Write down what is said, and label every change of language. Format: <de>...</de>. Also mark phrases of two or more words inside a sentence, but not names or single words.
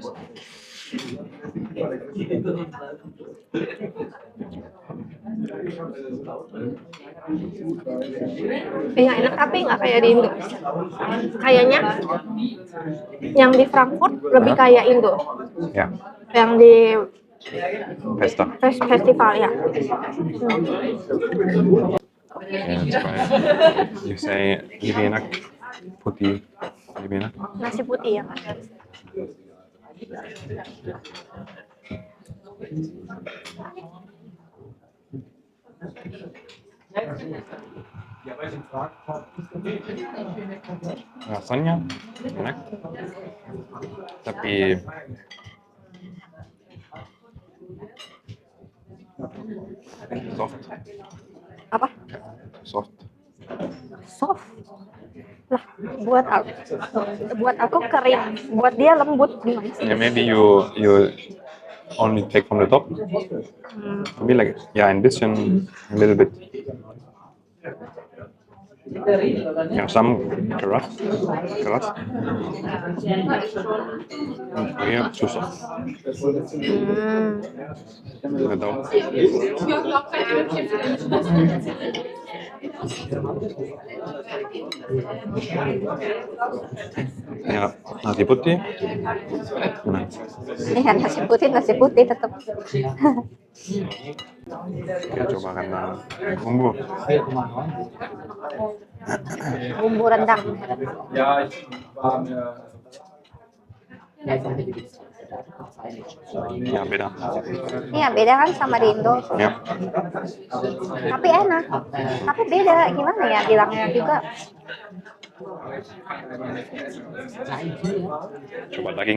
<id>Iya enak tapi nggak kayak di Indo. Kayaknya yang di Frankfurt lebih kayak Indo. Ya, Yang di pesta. festival ya. Ya, coba.</id> <en>You say</en> <id>lebih enak putih, lebih enak. Nasi putih ya. Rasanya enak, tapi soft, Apa? soft. Soft. Lah, buat aku kering, buat dia lembut gimana sih?</id> <en>Yeah, maybe you only take from the top. Maybe like yeah, and this one a little bit. Yeah, some keras. Yeah, too soft.</en> <id>Nggak tahu. Ya, nasi putih. Nah, Iya nasi putih tetap. kita coba karena bumbu. Bumbu rendang.</id> <de>Ja, ich war mir.</de> <id>Ya beda. Iya beda kan sama di Indo. Ya, Tapi enak. Tapi beda gimana ya bilangnya juga. coba daging.</id>